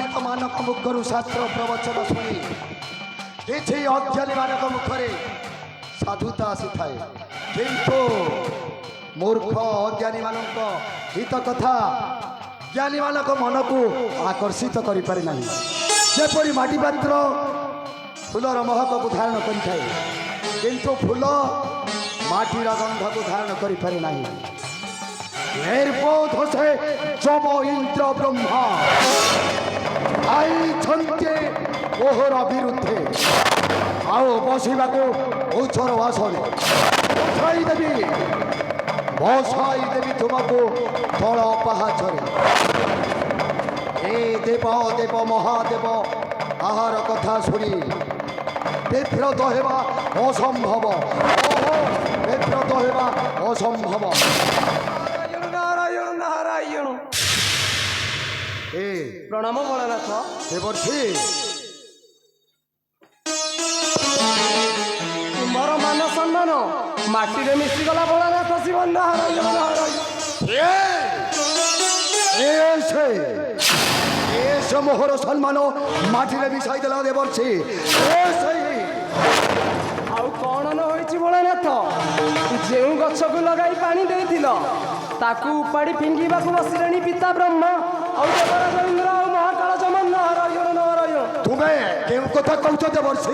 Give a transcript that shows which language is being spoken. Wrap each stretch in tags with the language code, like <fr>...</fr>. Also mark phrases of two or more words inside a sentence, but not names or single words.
<or>ମାନଙ୍କ ମୁଖରୁ ଶାସ୍ତ୍ର ପ୍ରବଚନ ଶୁଣି କିଛି ଅଜ୍ଞାନୀ ମାନଙ୍କ ମୁଖରେ ସାଧୁତା ଆସିଥାଏ, କିନ୍ତୁ ମୂର୍ଖ ଅଜ୍ଞାନୀ ମାନଙ୍କ ହିତ କଥା ଜ୍ଞାନୀ ମାନଙ୍କ ମନକୁ ଆକର୍ଷିତ କରିପାରେ ନାହିଁ। ଯେପରି ମାଟି ପାତ୍ର ଫୁଲର ମହକକୁ ଧାରଣ କରିଥାଏ, କିନ୍ତୁ ଫୁଲ ମାଟିର ଗନ୍ଧକୁ ଧାରଣ କରିପାରେ ନାହିଁ। ନିର୍ବୋଧ ସେ ଯମ ଇନ୍ଦ୍ର ବ୍ରହ୍ମା ଆଇଛନ୍ତି ମୋହର ବିରୁଦ୍ଧେ ଆଉ ବସିବାକୁ ଉଚ୍ଚର ଆସନେ ବସାଇ ଦେବି ତୁମକୁ ତଳ ପାହାଚରେ। ଏ ଦେବ ଦେବ ମହାଦେବ ଆହାର କଥା ଶୁଣି ବିବ୍ରତ ହେବା ଅସମ୍ଭବ, ବିବ୍ରତ ହେବା ଅସମ୍ଭବ, বিব্রত হেবা অসম্ভব। ପ୍ରଣାମ ଭୋଳାନାଥ। ତୁମର ମାନ ସମ୍ମାନ ମାଟିରେ ମିଶିଗଲା ଭୋଳାନାଥ ଶିବ। ମୋହର ସମ୍ମାନ ମାଟିରେ ମିଶାଇ ଦେଲା ଦେବର୍ଷି। ଆଉ କଣ ନ ହୋଇଛି ଭୋଳାନାଥ? ଯେଉଁ ଗଛକୁ ଲଗାଇ ପାଣି ଦେଇଥିଲ ତାକୁ ଉପାଡ଼ି ଫିଙ୍ଗିବାକୁ ବସିଲେଣି ପିତା ବ୍ରହ୍ମା ଆଉ ଦେବରାଜ ଇନ୍ଦ୍ର ଆଉ ମହାକାଳ ଯମ। ନାରାୟଣ ନାରାୟଣ। ତୁମେ କେଉଁ କଥା କହୁଛ ଦେବର୍ଷି?</or>